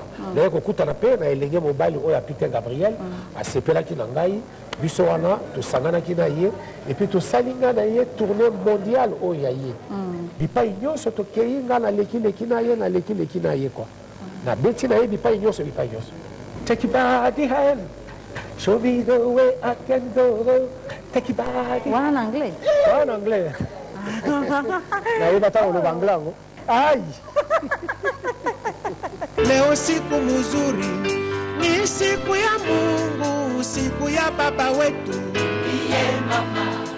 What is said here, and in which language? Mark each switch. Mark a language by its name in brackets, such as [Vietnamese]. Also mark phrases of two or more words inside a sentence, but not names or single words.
[Lingala] Na ko kutana pe na elenge mobali oyo Peter Gabriel a sepelaki na ngai biso wana to sangana ki na ye [French] et puis [Lingala] to salinga na ye tournée mondiale oyo ya ye. Bipai nyonso to keinga na leki na ye na leki na ye quoi. Na beti na ye bipai nyonso. [English] Take your body hand. Show me the way I can go. Take your body. [Lingala] Wana na anglais. Wana anglais. Na iba tawo lo banglango. Ai. [Swahili] Leo siku mzuri ni siku ya Mungu, siku ya baba wetu. Iye mama.